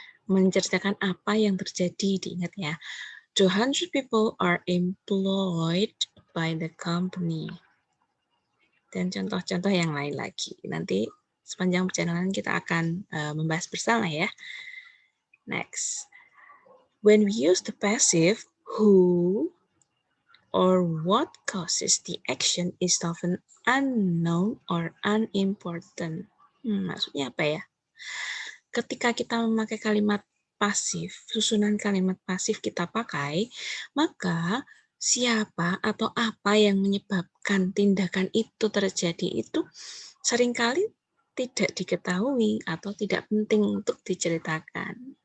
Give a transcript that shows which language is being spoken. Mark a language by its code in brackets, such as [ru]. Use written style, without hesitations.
[id] Menceritakan apa yang terjadi, diingat ya. [en] 200 people are employed by the company. [id] Dan contoh-contoh yang lain lagi. Nanti sepanjang perjalanan kita akan membahas bersama ya. Next. [en] When we use the passive, who or what causes the action is often unknown or unimportant. [id] Maksudnya apa ya? Ketika kita memakai kalimat pasif, susunan kalimat pasif kita pakai, maka siapa atau apa yang menyebabkan tindakan itu terjadi itu seringkali tidak diketahui atau tidak penting untuk diceritakan.